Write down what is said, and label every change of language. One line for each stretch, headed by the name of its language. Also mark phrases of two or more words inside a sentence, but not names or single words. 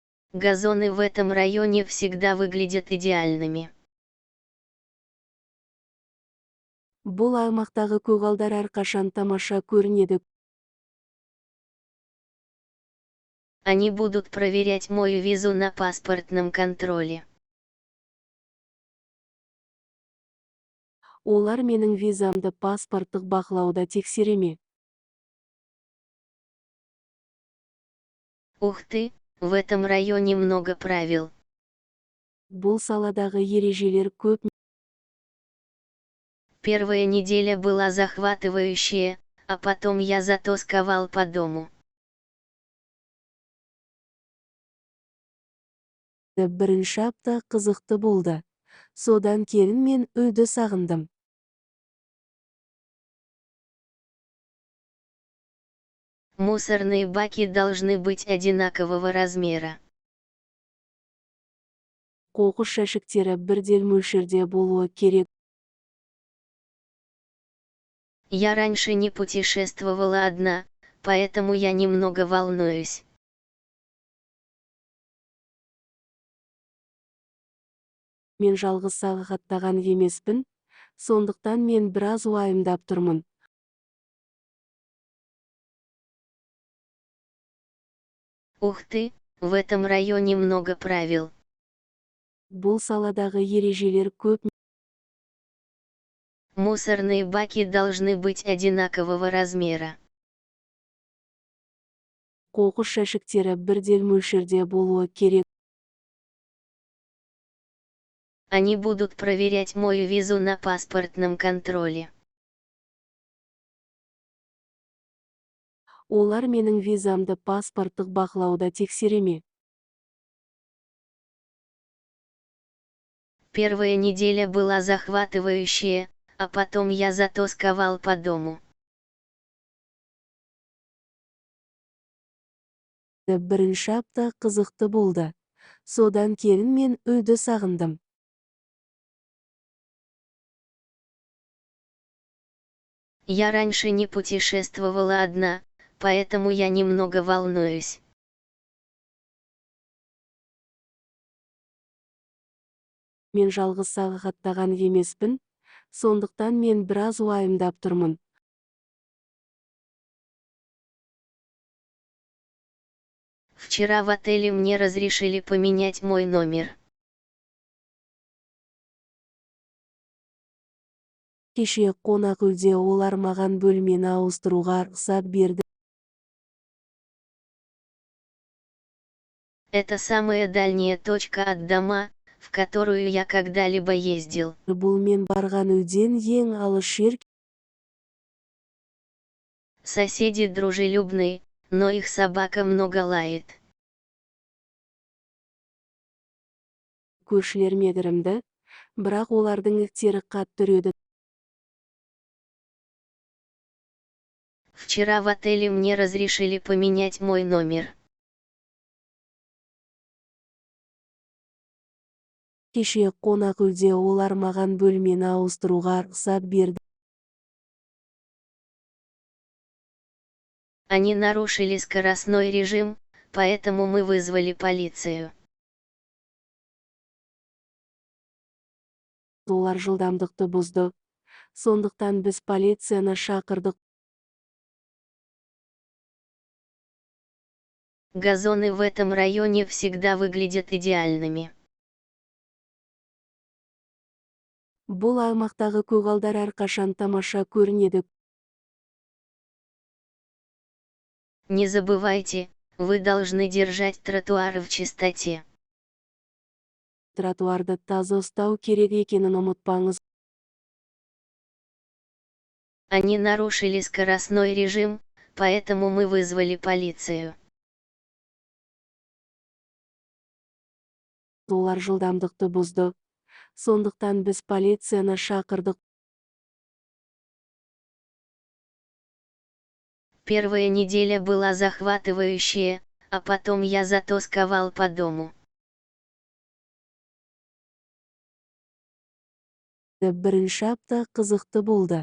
Russian: Газоны в этом районе всегда выглядят идеальными.
Kazakh: Бұл аймақтағы көгалдар әрқашан тамаша көрінеді.
Russian: Они будут проверять мою визу на паспортном контроле.
Kazakh: Олар менің визамды паспорттық бақылауда тексере ме?
Russian: Ух ты, в этом районе много правил.
Kazakh: Бұл саладағы ережелер көп.
Russian: Первая неделя была захватывающая, а потом я затосковал по дому.
Kazakh: Бірінші апта қызықты болды. Содан кейін мен үйді сағындым.
Russian: Мусорные баки должны быть одинакового размера.
Kazakh: Қоқыс жәшіктері бірдей мөлшерде болуы керек.
Russian: Я раньше не путешествовала одна, поэтому я немного волнуюсь.
Kazakh: Мен жалғыз саяхаттаған емеспін, сондықтан мен біраз уайымдап тұрмын.
Russian: Ух ты, в этом районе много правил.
Kazakh: Бұл саладағы ережелер көп.
Russian: Мусорные баки должны быть одинакового размера.
Kazakh: Қоқыс жәшіктері бірдей мөлшерде болуы керек.
Russian: Они будут проверять мою визу на паспортном контроле.
Kazakh: Олар менің визамды паспорттық бақылауда тексере ме?
Russian: Первая неделя была захватывающая, а потом я затосковал по дому.
Kazakh: Бірінші апта қызықты болды. Содан кейін мен үйді сағындым.
Russian: Я раньше не путешествовала одна, поэтому я немного волнуюсь.
Kazakh: Мен жалғыз саяхаттаған емеспін, сондықтан мен біраз уайымдап тұрмын.
Russian: Вчера в отеле мне разрешили поменять мой номер.
Kazakh: Кеше қонақ үйде олар маған бөлмені ауыстыруға рұқсат берді.
Russian: Это самая дальняя точка от дома, в которую я когда-либо ездил.
Kazakh: Бұл мен барған үйден ең алыс жер.
Russian: Соседи дружелюбные, но их собака много лает.
Kazakh: Көршілер мейірімді, бірақ олардың иттері қатты үреді.
Russian: Вчера в отеле мне разрешили поменять мой номер.
Kazakh: Кеше қонақ үйде олар маған бөлмені ауыстыруға рұқсат берді.
Russian: Они нарушили скоростной режим, поэтому мы вызвали полицию.
Kazakh: Олар жылдамдықты бұзды. Сондықтан біз полицияны шақырдық.
Russian: Газоны в этом районе всегда выглядят идеальными.
Kazakh: Бұл аймақтағы көгалдар әрқашан тамаша көрінеді.
Russian: Не забывайте, вы должны держать тротуары в чистоте.
Kazakh: Тротуарды таза ұстау керек екенін ұмытпаңыз.
Russian: Они нарушили скоростной режим, поэтому мы вызвали полицию.
Kazakh: Олар жылдамдықты бұзды. Сондықтан біз полицияны шақырдық.
Russian: Первая неделя была захватывающая, а потом я затосковал по дому.
Kazakh: Бірінші апта қызықты болды.